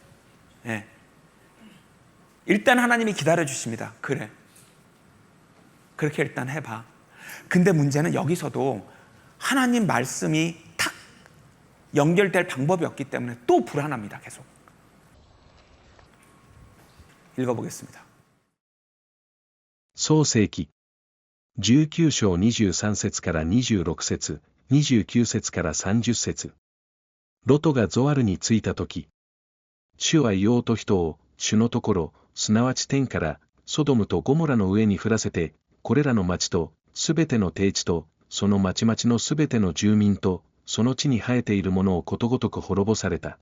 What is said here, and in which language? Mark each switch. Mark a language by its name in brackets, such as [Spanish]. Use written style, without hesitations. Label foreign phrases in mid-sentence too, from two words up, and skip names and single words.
[Korean] 일단 하나님이 기다려 주십니다. 그래, 그렇게 일단 해봐. 근데 문제는 여기서도 하나님 말씀이 탁 연결될 방법이 없기 때문에 또 불안합니다. 계속 읽어보겠습니다. [Japanese] 創世記19章23節から26節、29節から30節。ロトがゾアルに着いたとき、主は硫黄と人を、主のところ、すなわち天から、ソドムとゴモラの上に降らせて、これらの町と、すべての低地と、その町々のすべての住民と、その地に生えているものをことごとく滅ぼされた。